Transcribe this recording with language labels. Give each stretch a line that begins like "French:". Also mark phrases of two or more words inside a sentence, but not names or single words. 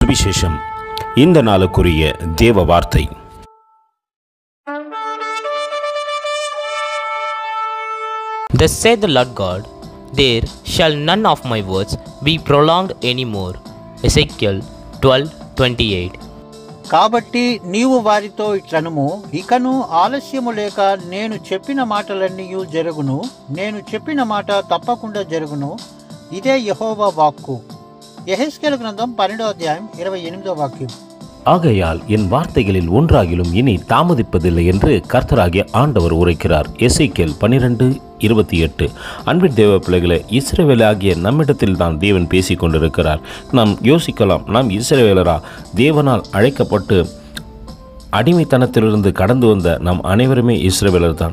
Tamil: சுவிசேஷம். இந்த நாளுக்குரிய தேவ வார்த்தை.
English: Thus saith the Lord God, there shall none of my words be prolonged any more. Ezekiel 12:28.
Telugu: కాబట్టి నీవు వారితో ఇట్లనుము, ఇకను ఆలస్యము లేక నేను చెప్పిన మాటలన్నీ జరుగును, నేను చెప్పిన మాట తప్పకుండా జరుగును. ఇదే యెహోవా వాక్కు. యెహెజ్కేలు గ్రంథం 12వ అధ్యాయం 28వ వాక్యం.
Tamil: ஆகையால் என் வார்த்தைகளில் ஒன்றாகிலும் இனி தாமதிப்பதில்லை என்று கர்த்தராகிய ஆண்டவர் உரைக்கிறார். எசேக்கியேல் 12:28. அன்பின் தேவ பிள்ளைகளை, இஸ்ரவேலாகிய நம்மிடத்தில் தான் தேவன் பேசிக் கொண்டிருக்கிறார். நாம் யோசிக்கலாம், நாம் இஸ்ரவேலரா? தேவனால் அழைக்கப்பட்டு அடிமைத்தனத்திலிருந்து கடந்து வந்த நாம் அனைவருமே இஸ்ரவேலர் தான்.